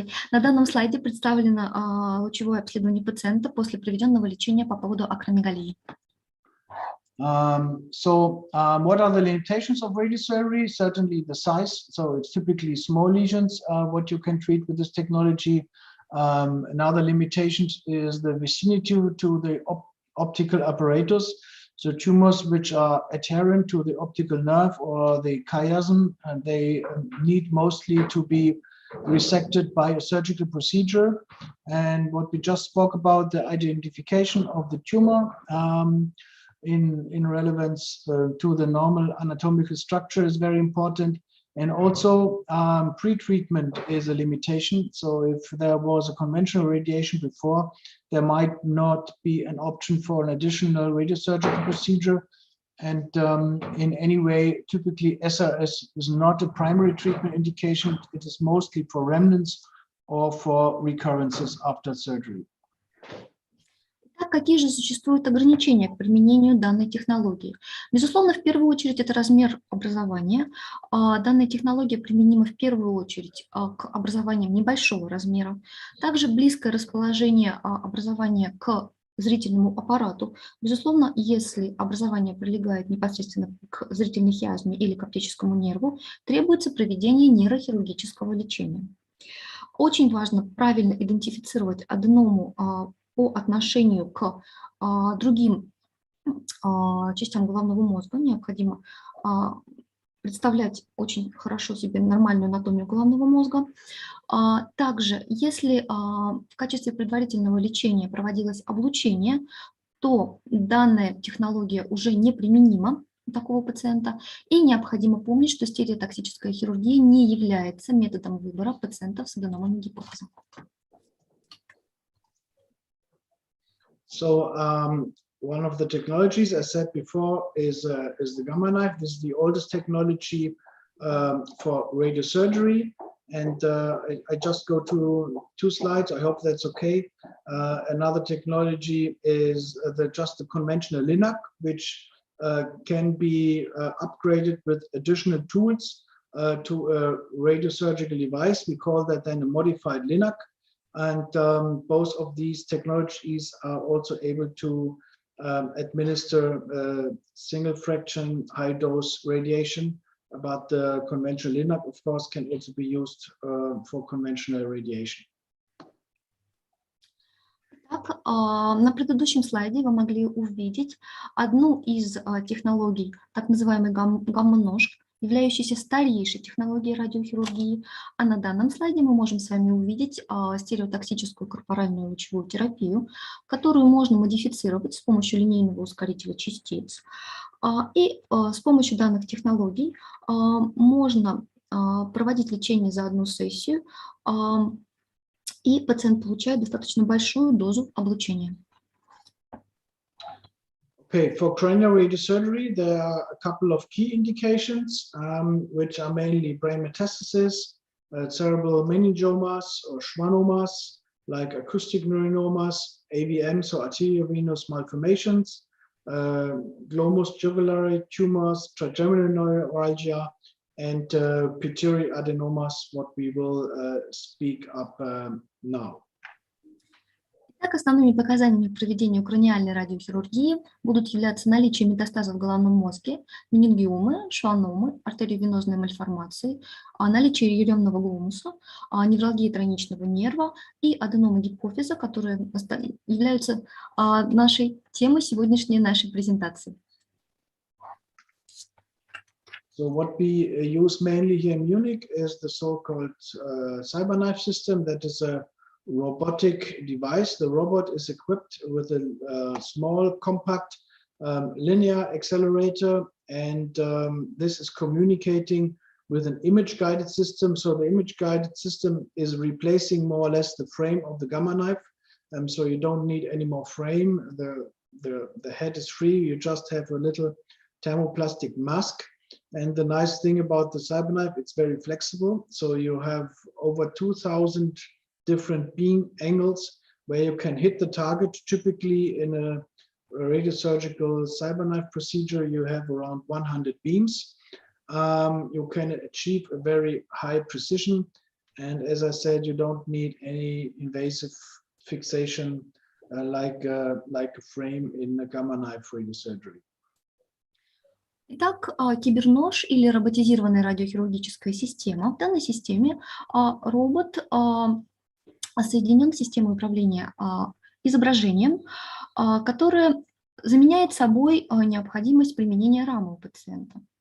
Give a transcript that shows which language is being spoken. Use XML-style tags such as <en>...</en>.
<ru>На данном слайде представлено лучевое обследование пациента после проведенного лечения по поводу акромегалии.</ru> <en>What are the limitations of radiosurgery? Certainly the size. So it's typically small lesions, what you can treat with this technology. Another limitation is the vicinity to the optical apparatus. So tumors which are adherent to the optical nerve or the chiasm, and they need mostly to be resected by a surgical procedure. And what we just spoke about, the identification of the tumor in relevance to the normal anatomical structure is very important. And also pre-treatment is a limitation. So if there was a conventional radiation before, there might not be an option for an additional radiosurgical procedure. And in any way, typically SRS is not a primary treatment indication. It is mostly for remnants or for recurrences after surgery.</en> <ru>Так, какие же существуют ограничения к применению данной технологии? Безусловно, в первую очередь это размер образования. Данная технология применима в первую очередь к образованиям небольшого размера. Также близкое расположение образования к зрительному аппарату. Безусловно, если образование прилегает непосредственно к зрительной хиазме или к оптическому нерву, требуется проведение нейрохирургического лечения. Очень важно правильно идентифицировать аденому по отношению к другим частям головного мозга. Необходимо представлять очень хорошо себе нормальную анатомию головного мозга. Также, если в качестве предварительного лечения проводилось облучение, то данная технология уже неприменима у такого пациента, и необходимо помнить, что стереотактическая хирургия не является методом выбора пациентов с аденомами гипофиза.</ru> <en>So one of the technologies, I said before, is the Gammaknife. This is the oldest technology for radiosurgery. And I just go to 2 slides. I hope that's okay. Another technology is just the conventional LINAC, which can be upgraded with additional tools to a radiosurgical device. We call that then a modified LINAC. And both of these technologies are also able to administer single fraction high dose radiation, but the conventional LINAC, of course, can also be used for conventional radiation.</en> <ru>Так, на предыдущем слайде вы могли увидеть одну из технологий, так называемый гамма-нож, являющейся старейшей технологией радиохирургии, а на данном слайде мы можем с вами увидеть стереотоксическую корпоральную лучевую терапию, которую можно модифицировать с помощью линейного ускорителя частиц. И с помощью данных технологий можно проводить лечение за одну сессию, и пациент получает достаточно большую дозу облучения.</ru> <en>Okay, for cranial radiosurgery, there are a couple of key indications, which are mainly brain metastasis, cerebral meningiomas or schwannomas, like acoustic neurinomas, AVMs or arteriovenous malformations, glomus jugulare tumors, trigeminal neuralgia, and pituitary adenomas, what we will speak up now.</en> <ru>Так, основными показаниями к проведению краниальной радиохирургии будут являться наличие метастазов в головном мозге, менингиомы, шванномы, артериовенозные мальформации, наличие еремного гломуса, невралгия тройничного нерва и аденомы гипофиза, которые являются нашей темой сегодняшней нашей презентации.</ru> <en>So what we use mainly here in Munich is the so-called Cyberknife system. That is a robotic device. The robot is equipped with a small, compact linear accelerator, and this is communicating with an image-guided system. So the image-guided system is replacing more or less the frame of the Gammaknife. So you don't need any more frame. The head is free. You just have a little thermoplastic mask. And the nice thing about the Cyberknife, it's very flexible. So you have over 2,000 different beam angles where you can hit the target. Typically in a radiosurgical Cyberknife procedure, you have around 100 beams. you can achieve a very high precision. And as I said, you don't need any invasive fixation like a frame in a Gammaknife radiosurgery.</en> <ru>Итак, кибернож или роботизированная радиохирургическая система. В данной системе робот соединен с системой управления изображением, которая заменяет собой необходимость применения рамы у пациента.</ru>